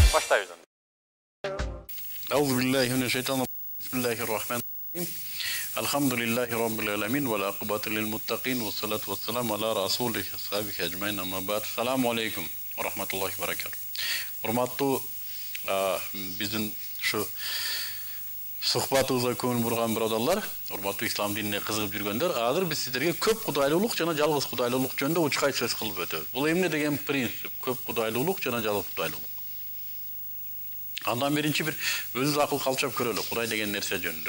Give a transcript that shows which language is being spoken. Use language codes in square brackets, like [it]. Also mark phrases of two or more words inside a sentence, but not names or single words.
[ky] баштайбыз. [ar] أعوذ بالله من الشيطان الرجيم بسم الله الرحمن الرحيم الحمد لله رب العالمين والعاقبة للمتقين والصلاة والسلام على رسوله وصحبه أجمعين أما بعد السلام عليكم ورحمة الله وبركاته. [ky] Урматтуу биздин ушу сухбатыбызга көңүл бурган биродарлар, урматтуу ислам динине кызыгып жүргөндөр, азыр биз сиздерге көп кудайлуулук жана жалгыз кудайлуулук жөнүндө учкай сөз кылып өтөбүз. Бул эмне деген принцип? Көп кудайлуулук жана жалгыз кудайлуулук. Андан биринчи бир өзүбүз акыл калчап көрөлү Кудай деген нерсе жөнүндө.